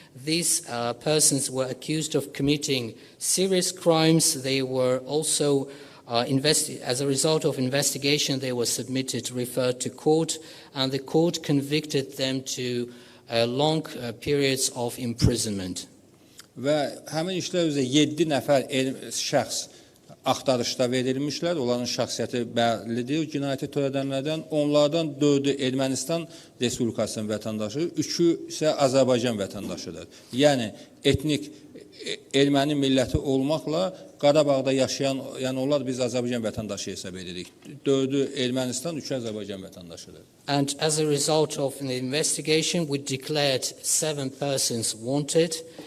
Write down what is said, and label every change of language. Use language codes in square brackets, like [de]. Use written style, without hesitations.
[en] These persons were accused of committing serious crimes. They were also as a result of investigation, they were referred to court, and the court convicted them to long periods of imprisonment. [az] Və həmin işlər üzrə 7 nəfər şəxs axtarışda verilmişlər. Onların şəxsiyyəti bəllidir. Cinayəti törədənlərdən onlardan 4-ü Ermənistan Respublikasının vətəndaşı, 3-ü isə Azərbaycan vətəndaşıdır. Yəni etnik erməni milləti olmaqla Qarabağda yaşayan, yəni onlar biz Azərbaycan vətəndaşı hesab edirik. 4-ü Ermənistan, 3-ü Azərbaycan vətəndaşıdır. [en] And as a result of the investigation, we declared 7 persons wanted.